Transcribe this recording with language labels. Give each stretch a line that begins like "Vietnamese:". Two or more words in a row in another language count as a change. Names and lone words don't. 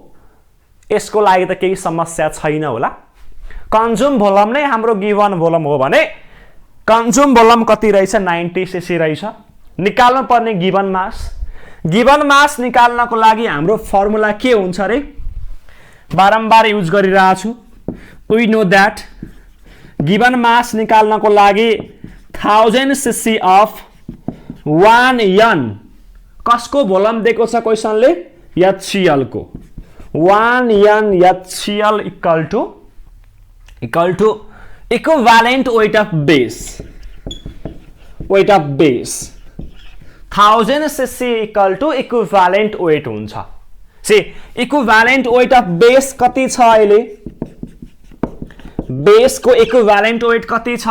Nepali: यसको लागि त केही समस्या छैन होला।
English: consume volume
Nepali: नै हाम्रो
English: given volume
Nepali: हो भने
English: consume volume
Nepali: कति रहेछ? 90 cc रहेछ। निकाल्नु पर्ने
English: given mass. given mass
Nepali: निकाल्नको लागि हाम्रो फर्मुला के हुन्छ रे? बारम्बार युज गरिरहेको छु।
English: we know that given mass
Nepali: निकाल्नको लागि
English: 1000 cc of 1 N
Nepali: कसको भोल्युम दिएको छ क्वेसनले?
English: HCl को। 1 N HCl equal to equivalent weight of base. weight of base 1000 cc equal to equivalent weight हुन्छ। equivalent weight of base
Nepali: कति छ अहिले? बेस को
English: equivalent weight
Nepali: कति छ?